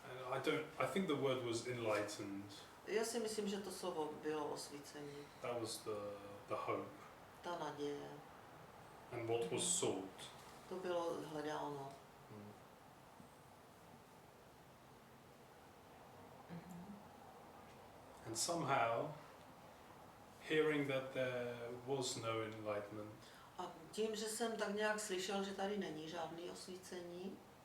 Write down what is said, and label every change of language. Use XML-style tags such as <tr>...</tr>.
<en>And I think the word was enlightened.</en> <cs>Já si myslím, že to slovo bylo osvícení,</cs> <en>That was the hope.</en> <cs>ta naděje.</cs> <en>And what was sought.</en> <cs>To bylo hledáno.</cs> <en>And somehow, hearing that there was no enlightenment</en> <cs>A tím, že jsem tak nějak slyšel, že tady není žádný osvícení</cs>